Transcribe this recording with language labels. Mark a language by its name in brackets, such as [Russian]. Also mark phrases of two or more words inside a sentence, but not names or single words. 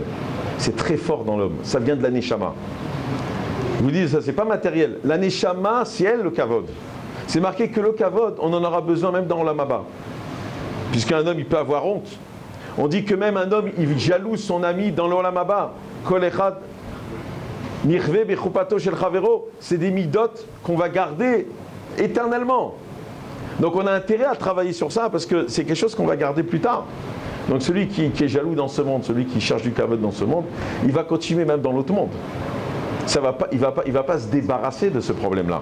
[French] C'est très fort dans l'homme. Ça vient de la Neshama. Vous dites, ça c'est pas matériel. La Neshama, c'est elle le Kavod. C'est marqué que le Kavod, on en aura besoin même dans [Hebrew] עולם הבא. [French] Puisqu'un homme, il peut avoir honte. On dit que même un homme, il jalouse son ami dans l' [Hebrew] עולם הבא. כל אחד נכווה בחופתו של חבירו. [French] C'est des midot qu'on va garder éternellement. Donc on a intérêt à travailler sur ça parce que c'est quelque chose qu'on va garder plus tard. Donc celui qui est jaloux dans ce monde, celui qui cherche du kavod dans ce monde, il va continuer même dans l'autre monde. Il va pas se débarrasser de ce problème-là.